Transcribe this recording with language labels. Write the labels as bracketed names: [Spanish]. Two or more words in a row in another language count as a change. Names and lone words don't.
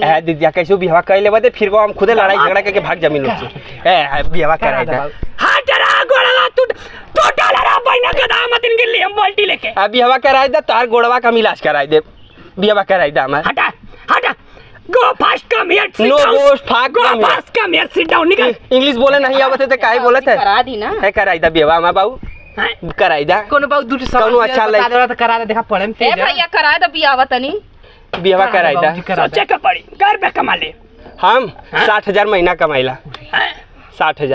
[Bhojpuri] है दीदिया कैसे बियाह कर लेबे दे फिर वो हम खुदे लड़ाई झगड़ा करके भाग जमीन लोग से ए बियाह कराई दे हां तेरा गोड़वा तू डाला रा बहिना के दामत इनके लिए हम बाल्टी लेके अब बियाह कराई दे तार गोड़वा का इलाज कराई दे बियाह कराई दे हमार [English] हटा go fast come here नो गोस्ट फाक go fast come here sit down निकल [Bhojpuri] इंग्लिश बोले नहीं आवत है तो काहे बोलत है करा दी ना है कराई दे बियाह हमार बाबू कराई दे कोनो बाऊ दूर से कोनो अच्छा लग तो करा दे देखा पड़े ए भैया करा दे बियाह तनी बियाह कराई दे सोचे के पड़ी घर पे कमा ले हम 60,000 महीना कमाइला 60,000